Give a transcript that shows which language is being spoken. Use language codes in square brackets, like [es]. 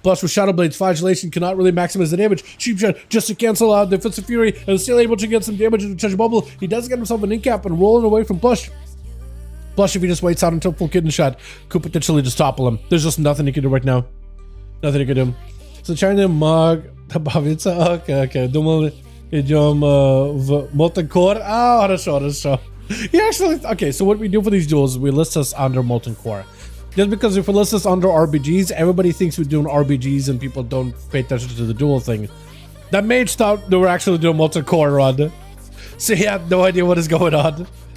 [en] Plus, with Shadow Blade's flagellation, cannot really maximize the damage. Cheap shot just to cancel out Defensive Fury and still able to get some damage into Touch Bubble. He does get himself an incap and rolling away from Plush. Plush, if he just waits out until full kidney shot, could potentially just topple him. There's just nothing he can do right now. Nothing he can do. So, China Mog. Okay. [ru] Думал, идем в Molten Core. Хорошо. [en] Yeah, actually, okay, so what we do for these duels is we list us under Molten Core. Just because if we list us under RBGs, everybody thinks we're doing RBGs and people don't pay attention to the duel thing. That mage thought they were actually doing Molten Core run. So he had no idea what is going on.